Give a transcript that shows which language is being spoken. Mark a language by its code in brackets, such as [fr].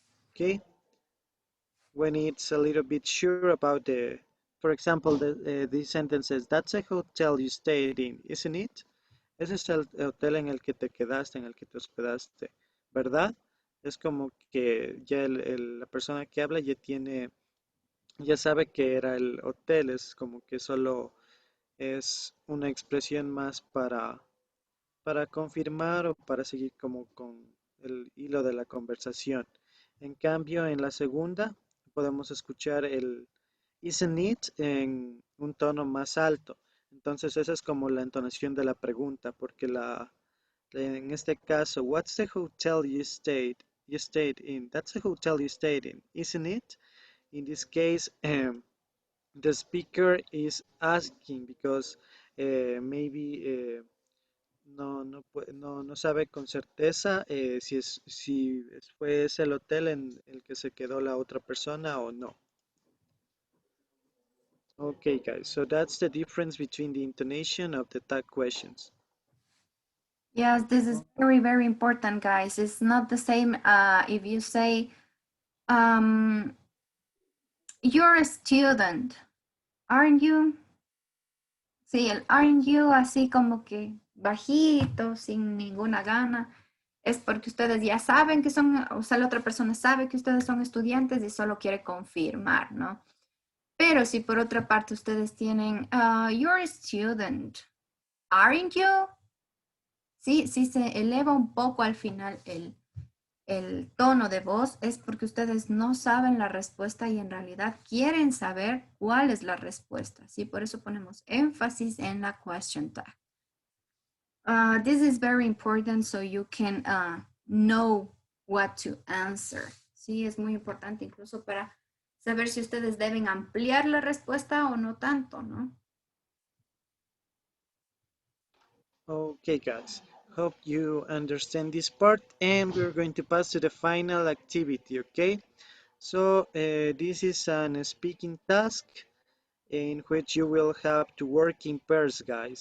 [en] Okay, when it's a little bit sure about the, for example, the sentence says, "That's a hotel you stayed in, isn't it?" [es] Ese es el hotel en el que te quedaste, en el que te hospedaste, ¿verdad? Es como que ya la persona que habla ya sabe que era el hotel, es como que solo es una expresión más para confirmar o para seguir como con el hilo de la conversación. En cambio, en la segunda podemos escuchar el [en] isn't it [es] en un tono más alto. Entonces esa es como la entonación de la pregunta, porque en este caso, [en] what's the hotel you stayed in? That's the hotel you stayed in, isn't it? In this case, the speaker is asking because maybe [es] no sabe con certeza si fue ese el hotel en el que se quedó la otra persona o no. [en] Okay, guys, so that's the difference between the intonation of the tag questions. Yes, this is very, very important, guys. It's not the same if you say, you're a student, aren't you? [es] Sí, el [en] aren't you [es] así como que bajito, sin ninguna gana, es porque ustedes ya saben que son, o sea, la otra persona sabe que ustedes son estudiantes y solo quiere confirmar, ¿no? Pero si por otra parte ustedes tienen, [en] you're a student, aren't you? [es] Sí, sí se eleva un poco al final el tono de voz, es porque ustedes no saben la respuesta y en realidad quieren saber cuál es la respuesta. Sí, por eso ponemos énfasis en la question tag. [en] This is very important so you can know what to answer. [es] Sí, es muy importante incluso para saber si ustedes deben ampliar la respuesta o no tanto, ¿no? [en] Okay, guys, hope you understand this part, and we're going to pass to the final activity, okay? So this is an speaking task in which you will have to work in pairs, guys.